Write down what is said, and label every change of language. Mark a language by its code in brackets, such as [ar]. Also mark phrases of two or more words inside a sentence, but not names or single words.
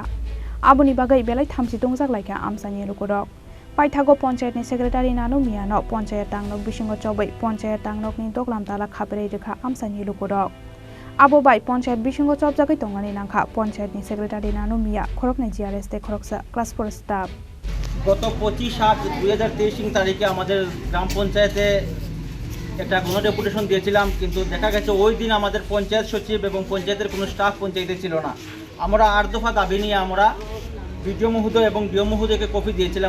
[trp] Aboni bagai belai thamsi dongjak laika Amchaini Lukurok. Paithago Panchayat ni Secretary Nanu Miya no Panchayat Tangnok Bishingo Chobai Panchayat Tangnokni Duglam Tala Khaperewi Amchaini Lukurok. Abobai Panchayat Bishingo Chobjagi Tongani Nangka Panchayat ni Secretary Nanu Miya Khorokni GRS te Khoroksa [en] Class 4 staff. [bn] গত 25/7/2023 তারিখে আমাদের গ্রাম পঞ্চায়েতে একটা গণডেপুটেশন দিয়েছিলাম, কিন্তু দেখা গেছে ওই দিন আমাদের পঞ্চায়েত সচিব এবং পঞ্চায়েতের কোনো স্টাফ পঞ্চায়েতে ছিল না। আমরা 8 দফা দাবি নিয়ে আমরা বিডিও মহোদয় এবং ডিও মহোদয়কে কপি দিয়েছিলাম।